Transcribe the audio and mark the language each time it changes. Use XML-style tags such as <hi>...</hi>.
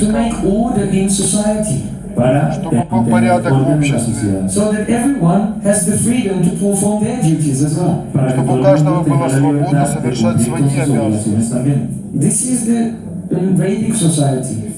<en>To make order in society.</en> <ru>Чтобы был порядок в обществе.</ru> <en>So that everyone has the freedom to perform their duties as well.</en> <ru>Чтобы у каждого была свобода совершать свои обязанности.</ru> <en>This is the Vedic society.</en>